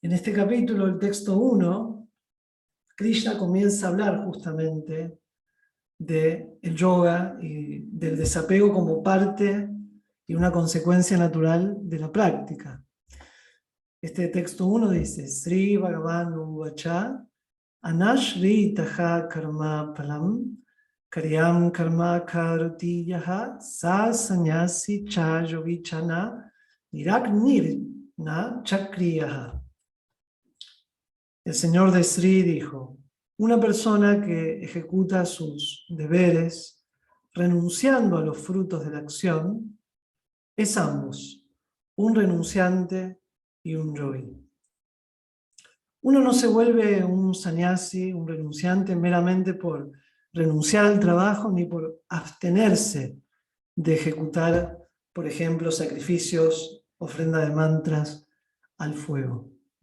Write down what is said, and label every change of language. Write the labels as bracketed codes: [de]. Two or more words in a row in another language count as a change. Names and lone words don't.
[es] En este capítulo, el texto 1, Krishna comienza a hablar justamente del yoga y del desapego como parte y una consecuencia natural de la práctica. Este texto 1 dice, [sa] श्री भगवान् उवाच अनाश्रितः कर्म फलं कार्यं कर्म करोति यः स संन्यासी च योगी च न निरग्निर्न चाक्रियः. [es] El señor de Sri dijo, una persona que ejecuta sus deberes renunciando a los frutos de la acción es ambos, un renunciante y un yogi. Uno no se vuelve un sannyasi, un renunciante, meramente por renunciar al trabajo ni por abstenerse de ejecutar, por ejemplo, sacrificios, ofrenda de mantras al fuego.